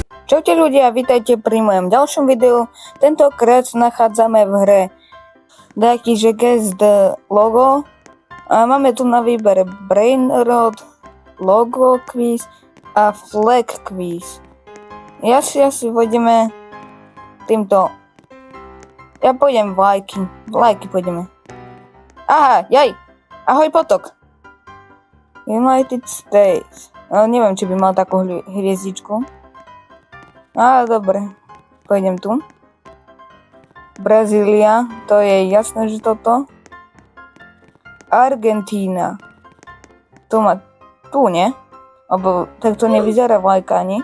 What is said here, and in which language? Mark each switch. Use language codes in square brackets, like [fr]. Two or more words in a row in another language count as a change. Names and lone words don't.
[sk] Čaute ľudia, vítajte pri mojom ďalšom videu. Tentokrát nachádzame v hre takýže [en] guest logo [sk] a máme tu na výber Brainrot, [en] logo quiz [sk] a [en] flag quiz. [sk] Ja si pôjdeme týmto. Ja pôjdem vlajky pôjdeme. Aha, jaj, ahoj potok. United States. No, neviem, či by mal takú hviezdičku. Ale dobre, pôjdem tu. Brazília, to je jasné, že toto. Argentína. To má tu, nie? Lebo tak to nevyzerá vlajka ani.